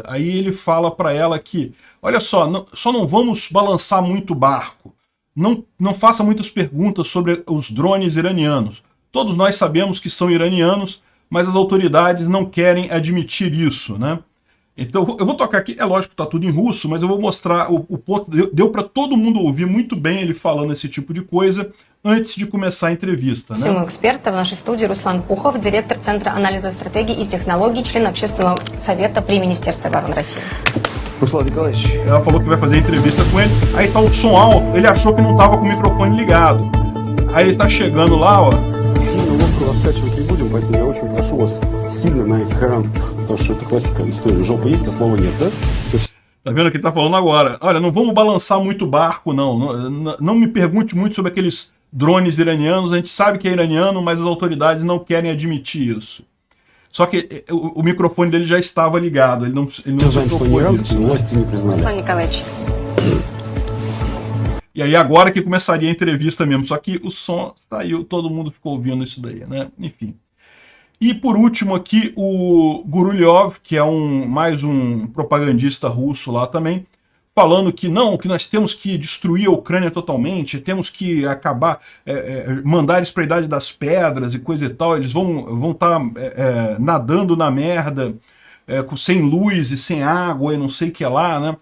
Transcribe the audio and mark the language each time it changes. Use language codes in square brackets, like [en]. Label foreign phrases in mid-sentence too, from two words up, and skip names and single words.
[pt] Aí ele fala para ela que, olha só, só não vamos balançar muito o barco, não faça muitas perguntas sobre os drones iranianos. Todos nós sabemos que são iranianos, mas as autoridades não querem admitir isso, né? Então eu vou tocar aqui, é lógico que está tudo em russo, mas eu vou mostrar o ponto, deu para todo mundo ouvir muito bem ele falando esse tipo de coisa antes de começar a entrevista, né? [ru] Всему эксперта в нашей студии Руслан Пухов, директор Центра анализа стратегий и технологий, член Общественного совета при Министерстве обороны России. Руслан Николаевич. [pt] Ela falou que vai fazer entrevista com ele, aí tá o som alto, ele achou que não tava com o microfone ligado. Aí ele tá chegando lá, ó. [ru] Сильно лодку раскачивать не будем, поэтому я очень прошу вас сильно на этих иранских, потому что это классика истории. Жопа есть, а слова нет, да? [pt] Tá vendo o que ele tá falando agora? Olha, não vamos balançar muito o barco, não. Não me pergunte muito sobre aqueles drones iranianos. A gente sabe que é iraniano, mas as autoridades não querem admitir isso. Só que o microfone dele já estava ligado. Ele não se [ru] Знаем, что не [pt] preocupou [ru] иранский, [pt] disso, [ru] но [pt] né? [ru] власти не признали. Руслан Николаевич. [pt] E aí agora que começaria a entrevista mesmo. Só que o som saiu, todo mundo ficou ouvindo isso daí, né? Enfim. E por último aqui, o Gurulyov, que é mais um propagandista russo lá também, falando que não, que nós temos que destruir a Ucrânia totalmente, temos que acabar, mandar eles para a Idade das Pedras e coisa e tal, eles vão estar nadando na merda, sem luz e sem água e não sei o que lá, né?